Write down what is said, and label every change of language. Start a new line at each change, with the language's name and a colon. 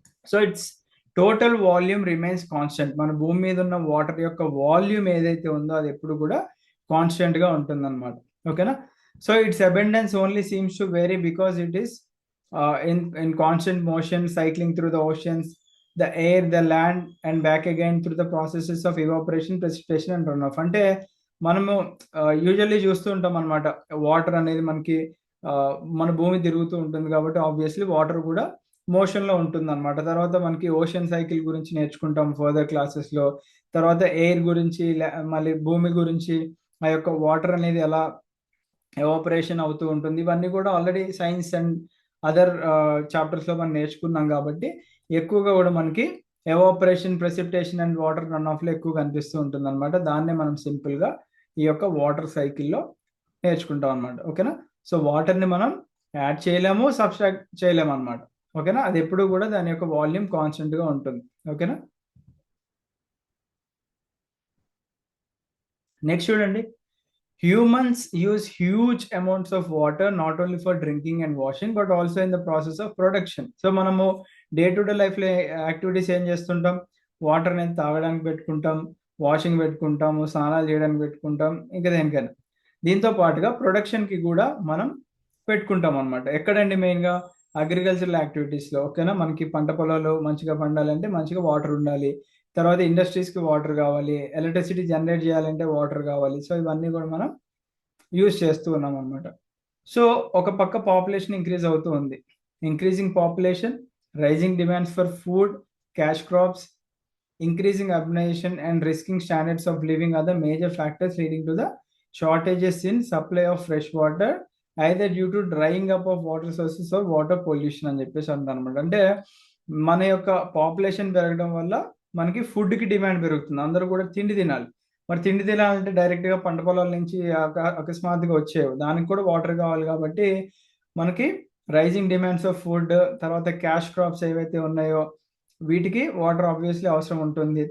Telugu: So
English: It's total volume remains constant.
Telugu: మన భూమి మీద ఉన్న వాటర్ యొక్క వాల్యూమ్ ఏదైతే ఉందో అది ఎప్పుడు కూడా కాన్స్టెంట్ గా ఉంటుంది అనమాట.
English: ఓకేనా, so it's abundance only seems to vary because it is in constant motion cycling through the oceans the air, the land and back again through the processes of evaporation, precipitation and runoff.
Telugu: అంటే మనము usually చూస్తూ ఉంటాం అనమాట, water అనేది మనకి మన భూమి తిరుగుతూ ఉంటుంది కాబట్టి ఆబ్వియస్లీ వాటర్ కూడా మోషన్ లో ఉంటుంది అనమాట. తర్వాత మనకి ఓషన్ సైకిల్ గురించి నేర్చుకుంటాం ఫర్దర్ క్లాసెస్ లో. తర్వాత ఎయిర్ గురించి, మళ్ళీ భూమి గురించి, ఆ యొక్క వాటర్ అనేది ఎలా ఎవాపరేషన్ అవుతూ ఉంటుంది, ఇవన్నీ కూడా already science and other chapters లో మనం నేర్చుకున్నాం కాబట్టి ఎక్కువగా కూడా మనకి evaporation, precipitation and water run of లో ఎక్కువ కనిపిస్తూ ఉంటుంది అనమాట. దాన్నే మనం సింపుల్ గా ఈ యొక్క వాటర్ సైకిల్లో నేర్చుకుంటాం అనమాట. ఓకేనా? సో వాటర్ ని మనం యాడ్ చేయలేము, సబ్స్ట్రాక్ట్ చేయలేము అనమాట. ఓకేనా? అది ఎప్పుడు కూడా దాని యొక్క వాల్యూమ్ కాన్స్టెంట్ గా ఉంటుంది. ఓకేనా?
English: Next చూడండి, humans use huge amounts of water not only for drinking and washing but also in the process of production.
Telugu: So మనము డే టు డే లైఫ్ లో యాక్టివిటీస్ ఏం చేస్తుంటాం, వాటర్ అనేది తాగడానికి పెట్టుకుంటాం, వాషింగ్ పెట్టుకుంటాము, స్నానాలు చేయడానికి పెట్టుకుంటాం, ఇంకా దేనికైనా. దీంతో పాటుగా ప్రొడక్షన్ కి కూడా మనం పెట్టుకుంటాం అనమాట. ఎక్కడండి? మెయిన్ గా అగ్రికల్చరల్ యాక్టివిటీస్ లో. ఓకేనా? మనకి పంట పొలాలు మంచిగా పండాలంటే మంచిగా వాటర్ ఉండాలి. తర్వాత ఇండస్ట్రీస్ కి వాటర్ కావాలి, ఎలక్ట్రిసిటీ జనరేట్ చేయాలంటే వాటర్ కావాలి. సో ఇవన్నీ కూడా మనం యూజ్ చేస్తూ ఉన్నాం అనమాట. సో ఒక పక్క పాపులేషన్ ఇంక్రీజ్ అవుతూ ఉంది.
English: increasing population, rising demands for food, cash crops, increasing urbanization and risking standards of living are the major factors leading to the shortages in supply of fresh water, either due to drying up of water sources or water pollution
Telugu: అని చెప్పేసి అంటారనమాట. అంటే మన యొక్క population పెరగడం వల్ల మనకి food కి డిమాండ్ పెరుగుతుంది. అందరూ కూడా తిండి తినాలి. మరి తిండి తినాలంటే డైరెక్ట్ గా పంట పొలాల నుంచి అకస్మాత్తుగా వచ్చేవి, దానికి కూడా వాటర్ కావాలి. కాబట్టి మనకి రైజింగ్ డిమాండ్స్ ఆఫ్ ఫుడ్, తర్వాత క్యాష్ క్రాప్స్ ఏవైతే ఉన్నాయో వీటికి వాటర్ ఆబ్వియస్లీ అవసరం ఉంటుంది.